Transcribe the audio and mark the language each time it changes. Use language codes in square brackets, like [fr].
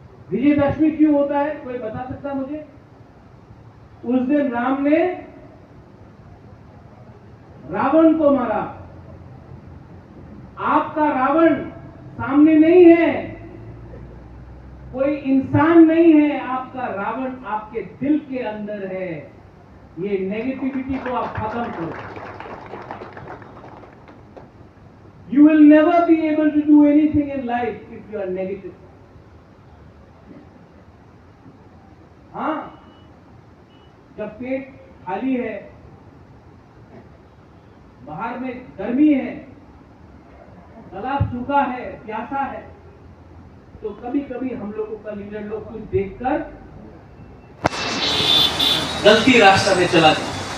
[hi] विजयदशमी क्यों होता है, कोई बता सकता है मुझे? उस दिन राम ने रावण को मारा। आप आपका रावण सामने नहीं है, कोई इंसान नहीं है, आपका रावण आपके दिल के अंदर है। ये नेगेटिविटी को आप खत्म करो। [en] You will never be able to do anything in life if you are negative. [hi] हाँ, जब पेट खाली है, बाहर में गर्मी है, गला सूखा है, प्यासा है, तो कभी कभी हम लोगों का लीडर लोग कुछ देखकर गलती रास्ता में चला जाता।